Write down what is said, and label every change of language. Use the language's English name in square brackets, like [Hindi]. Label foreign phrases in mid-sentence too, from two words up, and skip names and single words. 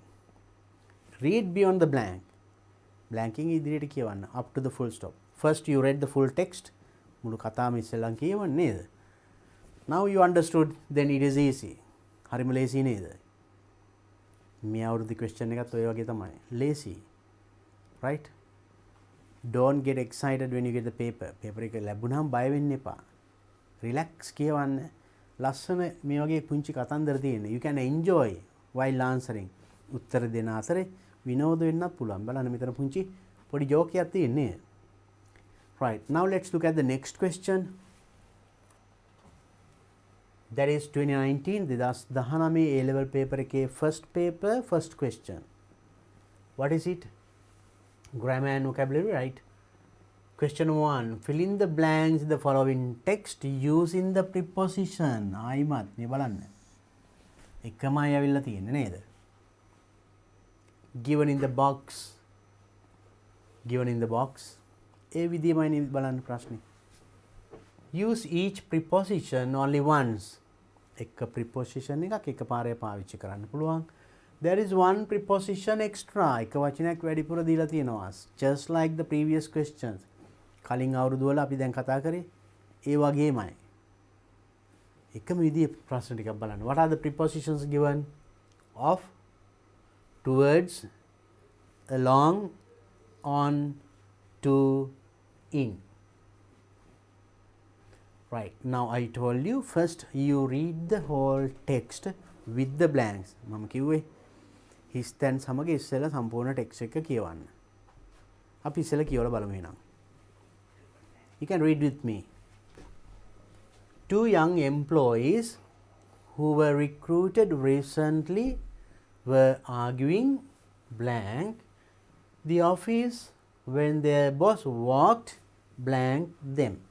[English] Read beyond the blank. Blanking [Sinhala] ඉදිරියට කියවන්න [English] up to the full stop. First you read the full text. [Sinhala] මුළු කතාවම ඉස්සෙල්ලා කියවන්න නේද? [English] Now you understood, then it is easy. [Sinhala] හරිම ලේසි නේද? මේ අවුරුදු question එකත් ඔය වගේ තමයි. ලේසි. [English] Right? Don't get excited when you get the paper. [Sinhala] Paper එක ලැබුණාම බය වෙන්න එපා. Relax කියවන්න. ලස්සන මේ වගේ පුංචි කතන්දර තියෙනවා. [English] You can enjoy while answering. [Sinhala] උත්තර දෙන අතරේ විනෝද වෙන්නත් පුළුවන්. බලන්න මෙතන පුංචි පොඩි ජෝක් එකක් තියෙන්නේ. [English] Right. Now let's look at the next question. That is 2019 2019 A-level paper එකේ first paper first question. What is it? Grammar and vocabulary, right? Question 1. Fill in the blanks in the following text using the preposition. [Sinhala] ආයිමත් මේ බලන්න. එකමයි ඇවිල්ලා තියෙන්නේ නේද? [English] Given in the box. Given in the box. [Sinhala] ඒ විදිහමයි බලන්න ප්‍රශ්නේ. [English] Use each preposition only once. [Sinhala] එක preposition එකක් එකපාරේ පාවිච්චි කරන්න පුළුවන්. [English] There is one preposition extra. [Sinhala] එක වචනයක් වැඩිපුර දීලා තියෙනවා. [English] Just like the previous questions. [Sinhala] කලින් අවුරුදු වල අපි දැන් කතා කරේ ඒ වගේමයි. එකම විදිහේ ප්‍රශ්න ටිකක් බලන්න. [English] What are the prepositions given? Of, towards, along, on, to, in. Right, now I told you first you read the whole text with the blanks. [Sinhala] මම කිව්වේ his තැන් සමග ඉස්සෙල්ලා සම්පූර්ණ ටෙක්ස්ට් එක කියවන්න. අපි ඉස්සෙල්ලා කියවලා බලමු එහෙනම්. [English] You can read with me. Two young employees who were recruited recently were arguing blank the office when their boss walked blank them.